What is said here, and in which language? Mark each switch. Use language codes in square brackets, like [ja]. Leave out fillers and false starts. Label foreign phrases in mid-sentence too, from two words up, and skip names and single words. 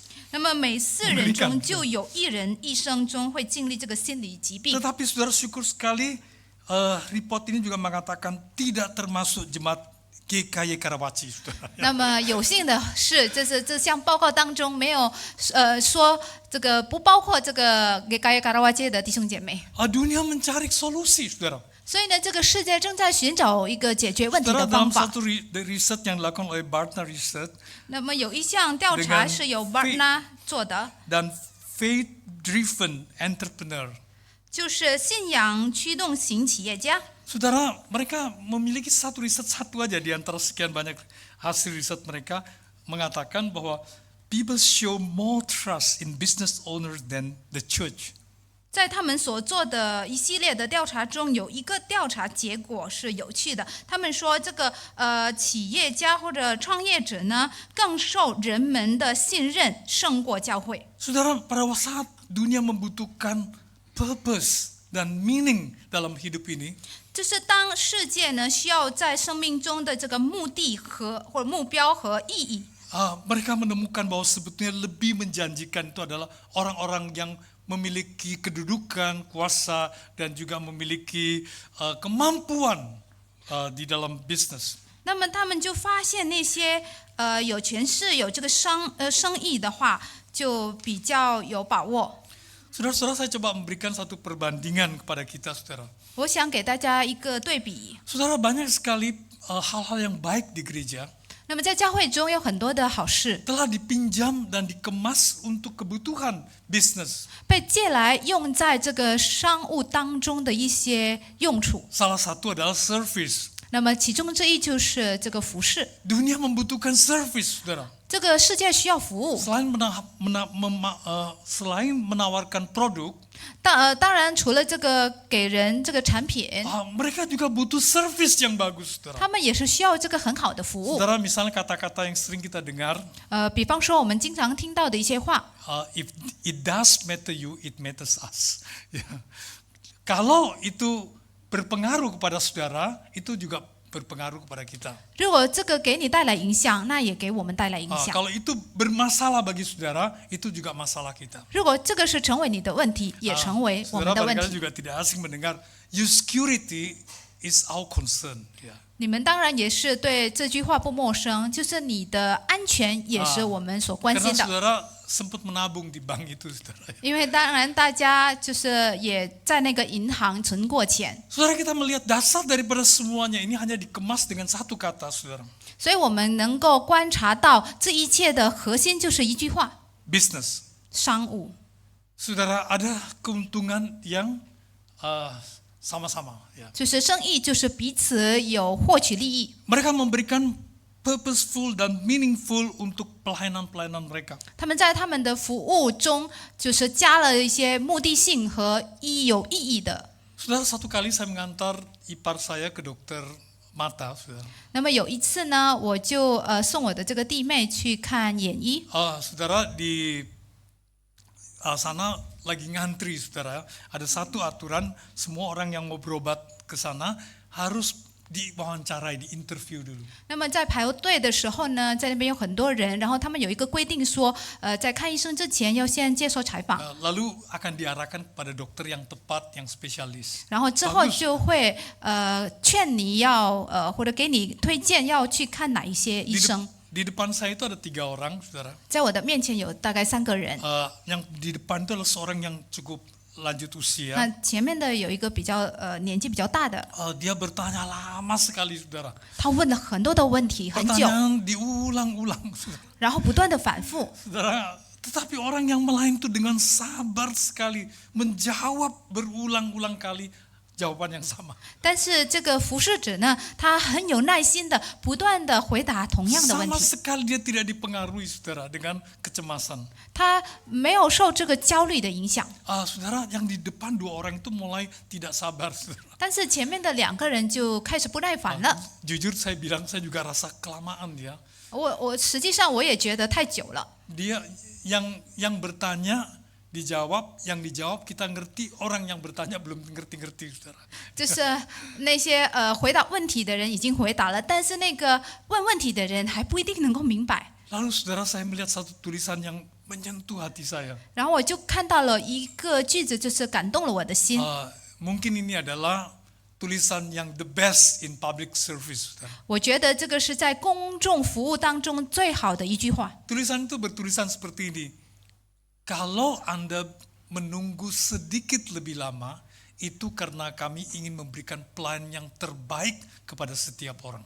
[zh] 那么每4人中就有1人一生中会经历这个心理疾病。 [id] Tetapi saudara, syukur sekali report ini juga mengatakan tidak termasuk jemaat GKY Karawaci, saudara. [zh] 那么有幸的是，这项报告当中没有说这个不包括这个GKY Karawaci的弟兄姐妹。 [id] Dunia mencari solusi, saudara. [zh] 所以呢，这个世界正在寻找一个解决问题 [id] Saudara, [zh] 的 [id] dalam [zh] 方法。 [id] satu riset yang dilakukan oleh Barna Research [zh] 那么有一项调查是由 Barna 做的， [en] dan faith-driven entrepreneur. [zh] 就是信仰驱动型企业家。 [id] Saudara, mereka memiliki satu aja di antara sekian banyak hasil riset mereka mengatakan bahwa [en] people show more trust in business owners than the church. [zh] 在他们所做的一系列的调查中，有一个调查结果是有趣的。他们说，这个企业家或者创业者呢，更受人们的信任胜过教会。 [id] Saudara, pada saat dunia membutuhkan purpose dan meaning dalam hidup ini, [zh] 就是当世界呢需要在生命中的这个目的或者目标和意义， [id] mereka menemukan bahwa sebetulnya lebih menjanjikan itu adalah orang-orang yang memiliki kedudukan, kuasa, dan juga memiliki kemampuan di dalam bisnis. [zh] 那么他们就发现那些有权势、有这个生意的话，就比较有把握。 [id] Saudara-saudara, saya coba memberikan satu perbandingan kepada kita, saudara. [zh] 我想给大家一个对比。 [id] Saudara, banyak sekali hal-hal yang baik di gereja [zh] 那么在教会中有很多的好事 [id] telah dipinjam dan dikemas untuk kebutuhan bisnis. [zh] 被借来用在这个商务当中的一些用处。 [id] Salah satu adalah service. [zh] 那么其中之一就是这个服饰。 [id] Dunia membutuhkan service, saudara. [zh] 这个世界需要服务。 [id] Selain menawarkan produk, [zh] 当然除了这个给人这个产品， [id] mereka juga butuh service yang bagus, saudara. [zh] 他们也是需要这个很好的服务。 [id] Saudara, misalnya kata-kata yang sering kita dengar, [zh] 比方说我们经常听到的一些话， [en] if it does matter you, it matters us. [id] Ya. Kalau itu berpengaruh kepada saudara, itu juga berpengaruh kepada kita. [zh] 如果这个给你带来影响，那也给我们带来影响。 [id] Kalau itu bermasalah bagi saudara, itu juga masalah kita. [zh] 如果这个是成为你的问题，也成为我们 [id] Saudara [zh] 的问 [id] barangkali [zh] 题。 [id] juga tidak asing mendengar, [en] your security is our concern. [id] Ya. [zh] 你们当然也是对这句话不陌生，就是你的安全也是我们所关 [id] Karena [zh] 心的。 [id] saudara sempat menabung di bank itu, saudara. [zh] 因为当然大家就是也在那个银行存过钱， [id] Saudara, kita melihat dasar daripada semuanya ini hanya dikemas dengan satu kata, saudara. [zh] 所以我们能够观察到这一切的核心就是一句话： [id] Business. [zh] 商务。 [id] Saudara, ada keuntungan yang sama-sama. Ya. [zh] 就是生意，就是彼此有获取利益。 [id] Mereka memberikan purposeful dan meaningful untuk pelayanan-pelayanan mereka. [zh] 他们在他们的服务中，就是加了一些目的性和有意义的。 [id] Saudara, satu kali saya mengantar ipar saya ke dokter mata, saudara. [zh] 那么有一次呢，我就送我的这个弟妹去看眼医。 [id] Saudara, sana lagi ngantri, saudara. Ada satu aturan, semua orang yang mau berobat ke sana harus diwawancarai, diinterview dulu. [zh] 那么在排队的时候呢，在那边有很多人，然后他们有一个规定说，在看医生之前要先接受采访， [id] Lalu akan diarahkan kepada dokter yang tepat, yang spesialis. [zh] 然后之后就会劝你要或者给你推荐要去看哪一些医生。 [id] Di depan saya itu ada 3 orang, saudara. [zh] 在我的面前有大概3个人， [id] Yang di depan itu adalah seorang yang cukup lanjut usia. [zh] 那前面的有一个比较年纪比较大的， [id] Dia bertanya lama sekali, saudara. [zh] 他问了很多的问题，很久， [id] Pertanyaan diulang-ulang, saudara. [zh] 然后不断的反复。 [id] Saudara, tetapi orang yang lain itu dengan sabar sekali menjawab berulang-ulang kali jawaban yang sama. [zh] 但是这个服侍者呢，他很有耐心的不断的回答同样的问 [id] Sama [zh] 题， [id] sekali dia tidak dipengaruhi, saudara, dengan kecemasan. [zh] 他没有受这个焦虑的影响。 [id] Saudara, yang di depan 2 orang itu mulai tidak sabar, saudara. [zh] 但是前面的2个人就开始不耐烦了。 [id] Jujur saya bilang, saya juga rasa kelamaan dia. [zh] 我实际上我也觉得太久了。 [id] Dia yang bertanya dijawab, yang dijawab kita ngerti, orang yang bertanya belum ngerti-ngerti, saudara. [zh] 就是那些回答问题的人已经回答了，但是那个问问题的人还不一定能够明白。 [id] Lalu saudara, saya melihat satu tulisan yang menyentuh hati saya. [zh] 然后我就看到了一个句子，就是感动了我的心。 [id] Mungkin ini adalah tulisan yang [en] the best in public service, [id] saudara. [zh] 我觉得这个是在公众服务当中最好的一句话。 [id] Tulisan itu bertulisan seperti ini. Kalau Anda menunggu sedikit lebih lama, itu karena kami ingin memberikan pelayanan yang terbaik kepada setiap orang.